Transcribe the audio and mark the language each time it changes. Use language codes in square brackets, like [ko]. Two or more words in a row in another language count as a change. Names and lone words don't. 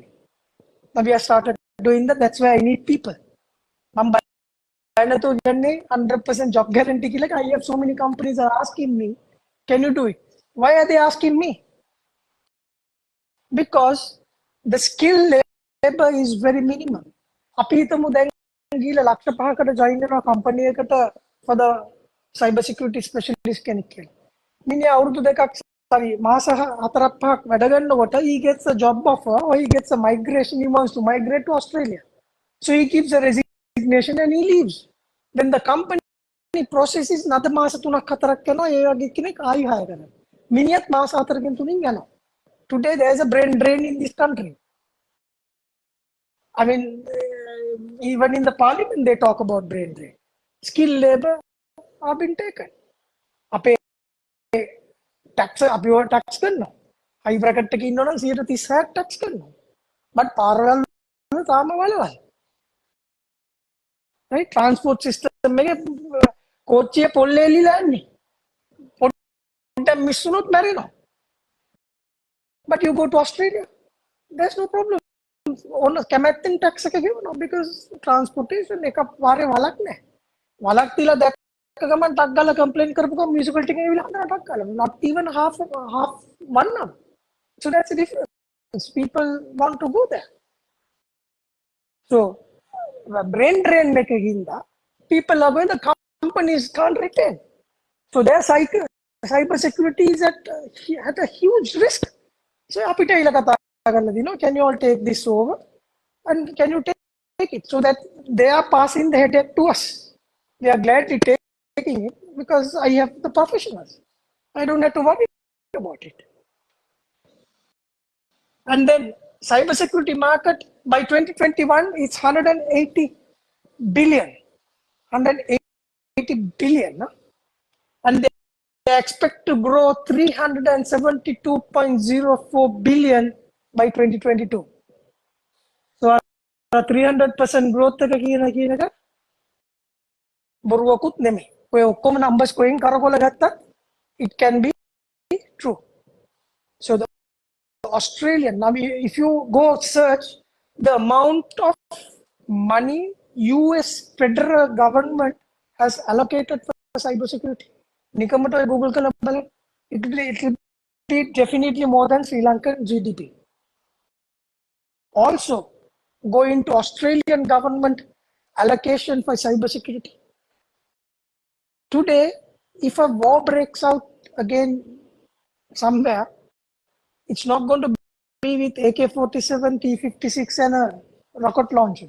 [en] Now we have started doing that. That's why I need people. I'm 100% job guarantee. Like I have so many companies are asking me, can you do it? Why are they asking me? Because the skill labor is very minimum. [si] අපි හිතමු දැන් ගිහලා ලක්ෂ 5කට join වෙනවා company එකට [en] for the cyber security specialist [si] කෙනෙක් කියලා. මිනිහා අවුරුදු දෙකක් මාස 4-5ක් වැඩ ගන්නකොට [en] he gets a job offer or he gets a migration, he wants to migrate to Australia. So he gives a resignation and he leaves. Then the company processes another [si] මාස 3-4ක් යනවා ඒ වගේ කෙනෙක් ආයි hire කරනවා. මිනිහත් මාස 4කින් 3කින් යනවා. [en] Today there is a brain drain in this country. I mean, even in the parliament they talk about brain drain. Skilled labor have been taken. [si] අපේ tax කරනවා. [en] high bracket [si] එකේ ඉන්නවනම් 136ක් tax කරනවා. but parallel වල තාම වලවල්. right? transport system එකේ කෝච්චිය පොල්ලේ එලිලා යන්නේ. පොඩ්ඩක් මිස් වුණොත් මැරෙනවා. [en] but you go to Australia, there's no problem. [si] on කැමැත්තෙන් tax එක ගෙවනවා [en] because transportation [si] එක පාරේ වලක් නැහැ. වලක් තියලා දැක්ක ගමන් ටක් ගාලා complain කරපු ගමන් municipality එකේ ඇවිල්ලා හදනවා ටක් ගාලා. [en] not even half one now. So that's the difference. People want to go there. So brain drain එකකින්ද people are going, the companies can't retain. So their cyber security is at a huge risk. [si] So අපිට ඊළ කතා කරන්න දිනවා, [en] can you all take this over and can you take it, so that they are passing the headache to us. They are gladly taking it because I have the professionals. I don't have to worry about it. And then cybersecurity market by 2021 it's 180 billion. No? And they expect to grow 372.04 billion by 2022. [si] So 300% growth එක කියන එක බොරුවකුත් නෙමෙයි. ඔය ඔක්කොම numbers කොහෙන් කරකවලා ගත්තත් [en] it can be true. So the Australian, now if you go search the amount of money US federal government has allocated for cybersecurity, [si] නිකමට ඔය Google කරලා බලන්න, [en] it will be definitely more than Sri Lankan GDP. Also go into Australian government allocation for cybersecurity. Today, if a war breaks out again somewhere, it's not going to be with AK-47, T-56 and rocket launchers.